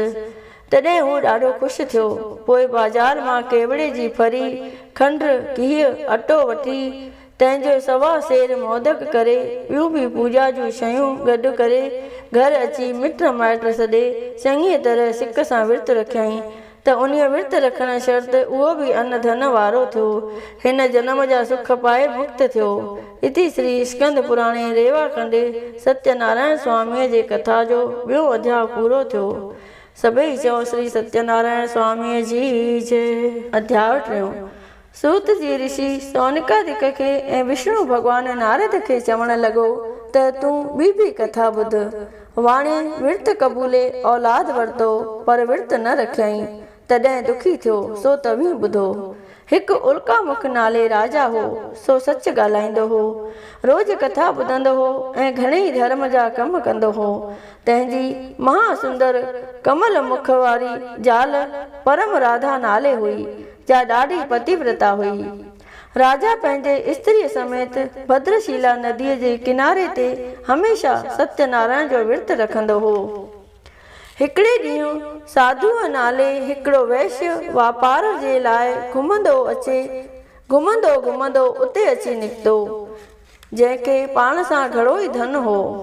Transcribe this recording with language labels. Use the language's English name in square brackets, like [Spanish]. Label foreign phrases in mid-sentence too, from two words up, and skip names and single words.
[Sindhi] तॾहिं हू ॾाढो ख़ुशि थियो। पोइ बाज़ार मां केवड़े जी फरी, खंड, गिहु, अटो वठी तंहिंजो 1.25 सेर मोदक करे ॿियूं बि पूॼा जूं शयूं गॾु करे घर अची मिट माइट सॾे चङी तरह सिक सां विर्त रखियईं त उन्हीअ विर्त रखण शर्त उहो बि अन्न धन वारो थियो। हिन जनम जा सुख पाए मुक्त थियो। [Sanskrit] इति श्री स्कंद पुराणे रेवा खंड [Sindhi] सत्यनारायण स्वामीअ जे कथा जो ॿियों अध्याय पूरो थियो। सभई चओ श्री सत्यनारायण स्वामीअ जी जय। अध्याय 3। सूत जी ऋषि सौनिकादिक खे ऐं विष्णु भॻवान नारद खे चवण लॻो त तूं ॿी कथा ॿुध। वाणे विर्त क़बूले औलाद वरितो पर विर्त न रखियईं, तॾहिं दुखी थियो सो तव्हीं ॿुधो। हिकु उल्कामुख नाले राजा हो, सो सच ॻाल्हाईंदो हो, रोज़ कथा ॿुधंदो हो ऐं घणेई धर्म जा कम कंदो हो। तंहिंजी महासुंदर कमल मुख वारी ज़ाल परम राधा नाले हुई, जा ॾाढी पतिव्रता हुई। राजा पंहिंजे स्त्रीअ समेत भद्रशीला नदीअ जे किनारे ते हमेशा सत्यनारायण जो विर्त रखंदो हो। हिकिड़े ॾींहुं साधूअ नाले हिकिड़ो वैश्य वापार जे लाइ घुमंदो उते अची निकितो, जंहिंखे पाण सां घणो ई धन हो।